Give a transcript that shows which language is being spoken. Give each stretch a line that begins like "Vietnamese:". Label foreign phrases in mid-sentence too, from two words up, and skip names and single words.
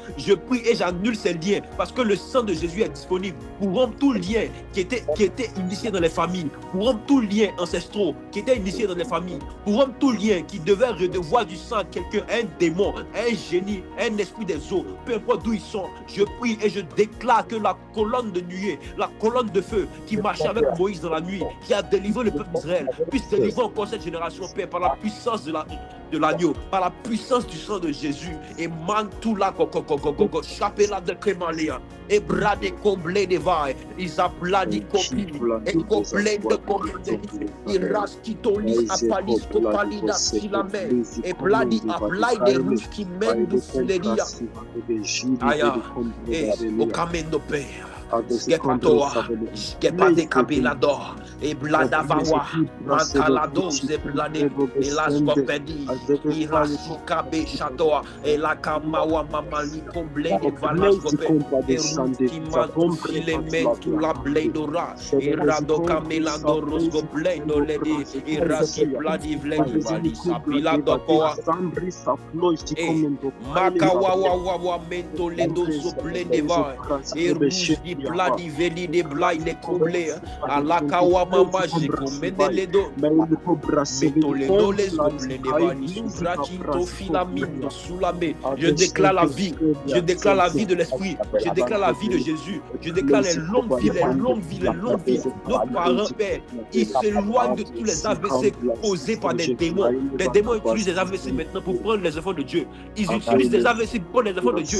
French: je prie et j'annule ces liens parce que le sang de Jésus est disponible pour rompre tout lien qui était initié dans les familles, pour rompre tout lien ancestraux qui était initié dans les familles, pour rompre tout lien qui devait redevoir du sang à quelqu'un, un démon, un génie, un esprit des eaux, peu importe d'où ils sont, je prie et je déclare que la colonne de nuée, la colonne de feu qui marchait avec Moïse dans la nuit, qui a délivré le peuple d'Israël, puisse délivrer encore cette génération, Père, par la puissance de l'agneau, par la puissance du sang de Jésus. Et Mantula chapela de Kémalia, et brade comblé de vailles, ils appladi copie, et comblé de comblé, et raskitolis apalis copalida silame, et bladi aplai de rouge qui mène du fileria. Aya, et au camino Père. Skepate Kabilador, et Bladavawa, Mantalados, et Blade, et Laskopedi, Irasikabe Chatoa, et la Kamawa Mamali, Comblé, et Valaskope, et Rukiman, Filementu la Bledora, et Radoka Melando Rosco Blendo Ledi, et Rasi Bladi Vledi Valisa, Piladokoa, et Makawawa Mento Ledo Soplendeva, et Rouge. Bladi veli de blai le comblé à la kawama j'ai commandé les dos mettons les dos les comblés de vani gratuito filamino soulame. Je déclare la vie, je déclare la vie de l'esprit, je déclare la vie de Jésus, je déclare les longues vies. Nos parents, Père, ils s'éloignent de tous les AVC causés par des démons. Les démons utilisent les AVC maintenant pour prendre les enfants de Dieu. Ils utilisent les AVC pour prendre les enfants de Dieu.